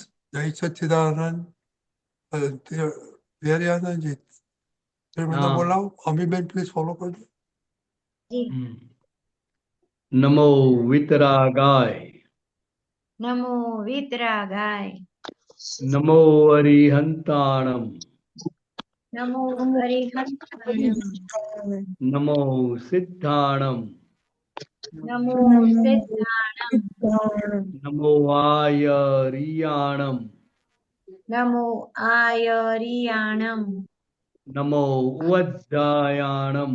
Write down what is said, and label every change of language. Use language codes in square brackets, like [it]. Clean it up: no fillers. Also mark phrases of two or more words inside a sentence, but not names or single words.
[gu] જય સચ્ચિદાનંદ. ધૈર્યાનંદજી, મને બોલાવો. અમીબેન પ્લીઝ ફોલો કરજો. [sa] નમો વિતરાગાય. નમો વિતરાગાય. [pra] નમો અરિહંતાણમ. नमो हरिहरम् नमो सिद्धाणम नमो सिद्धाणम् नमो आयरियाणम नमो आयरियाणम् नमो उवज्जायाणम